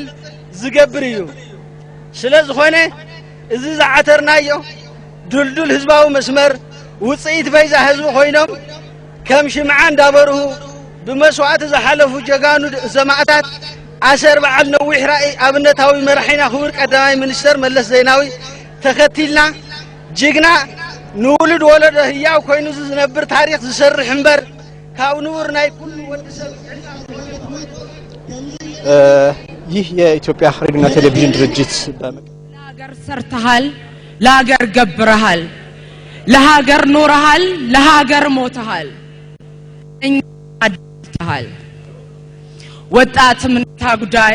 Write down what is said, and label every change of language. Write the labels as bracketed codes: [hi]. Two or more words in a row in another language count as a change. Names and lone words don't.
[ti] ዝገብር እዩ ስለ ዝኾነ እዚ ዝዓተርናዮ ድልዱል ህዝባዊ መስመር ውፅኢት በይዛ ህዝቢ ኮይኖም ከም ሽምዓ እንዳበርሁ ብመስዋዕቲ ዝሓለፉ ጀጋኑ ሰማዕታት ኣሰር በዓል ነዊሕ ራእይ ኣብነታዊ መራሒና ክቡር ቀዳማይ ሚኒስተር መለስ ዜናዊ ተኸቲልና ጅግና ንውልድ ወለዶ ህያው ኮይኑ ዝነብር ታሪክ ዝሰርሕ እምበር ካብ ንቡር ናይ ኩሉ ወዲሰብ [am] ይህ የኢትዮጵያ ሬዲዮና ቴሌቪዥን ድርጅት ለሀገር ሰርተሃል ለሀገር ገብረሃል ለሀገር ኖረሃል ለሀገር ሞተሃል እኛ አድተሃል ወጣት ምን ታጉዳይ